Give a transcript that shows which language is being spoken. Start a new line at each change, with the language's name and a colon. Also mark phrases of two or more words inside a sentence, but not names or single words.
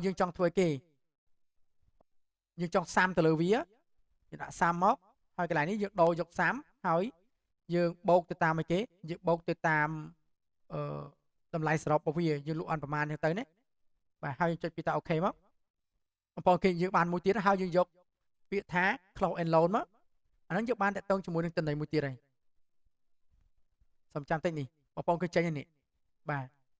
Khmer: យើងចង់ធ្វើគេយើងចង់សាំទៅលើវាយើងដាក់សាំមកហើយកន្លែងនេះយើងដូរយកសាំហើយយើងបូកទៅតាមអីគេយើងបូកទៅតាមតម្លៃសរុបរបស់វាយើងលក់អន់ប្រមាណហ្នឹងទៅណាបាទហើយយើងចុចពីតាអូខេមកបងប្អូនគេយើងបានមួយទៀតហើយយើងយកពាក្យថា
English: close and load
Khmer: មកអាហ្នឹងយើងបានតាក់ទងជាមួយនឹងទិន្នន័យមួយទៀតហើយសូមចាំតិចនេះបងប្អូនគឺចេញនេះបាទ